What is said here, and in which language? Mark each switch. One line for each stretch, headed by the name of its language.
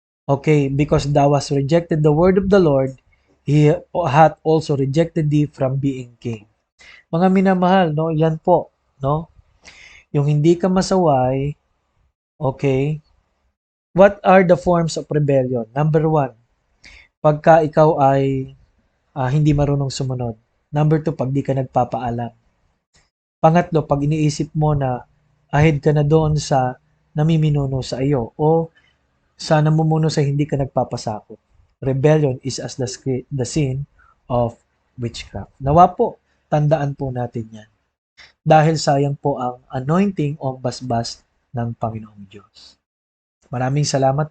English: Okay, because thou hast rejected the word of the Lord, He hath also rejected thee from being king.
Filipino: Mga minamahal, no? Yan po, no? Yung hindi ka masaway, okay?
English: What are the forms of rebellion?
Filipino: Number 1, pagka ikaw ay hindi marunong sumunod. Number 2, pag di ka nagpapaalam. Pangatlo, pag iniisip mo na ahead ka na doon sa namiminuno sa iyo o sa namumuno sa hindi ka nagpapasakop.
English: Rebellion is as the sin of witchcraft.
Filipino: Nawa po, tandaan po natin yan. Dahil sayang po ang anointing o basbas ng Panginoong Diyos. Maraming salamat.